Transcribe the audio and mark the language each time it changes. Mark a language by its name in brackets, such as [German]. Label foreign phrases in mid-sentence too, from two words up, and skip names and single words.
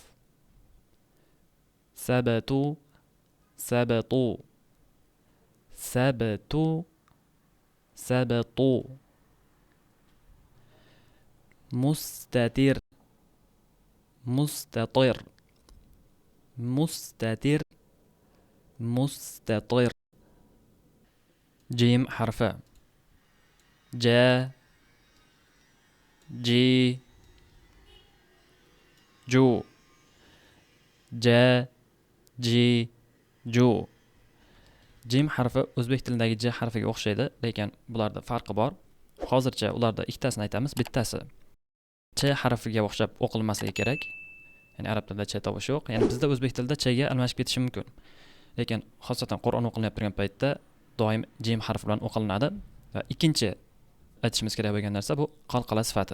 [Arabic] ثباتُ، ثباتُ، ثباتُ، ثباتُ. مستتر، مستتر، مستتر، مستتر. [Uzbek] Jim harfi. [Arabic] جَ، جِ، جُ. جَ، جِ، جُ. [Uzbek] Jim harfi o'zbek tilidagi j harfiga o'xshaydi, lekin bularda farqi bor. Hozircha ularda ikkitasini aytamiz. Bittasi ch harfiga o'xshab o'qilmasligi kerak. Ya'ni arab tilida ch tovushi yo'q. Ya'ni bizda o'zbek tilida ch ga almashib ketishi mumkin. Lekin xosatan Qur'on o'qilayotgan turgan paytda doim jim harfi bilan o'qilinadi va ikkinchi aytishimiz kerak bo'lgan narsa bu qalqala sifati.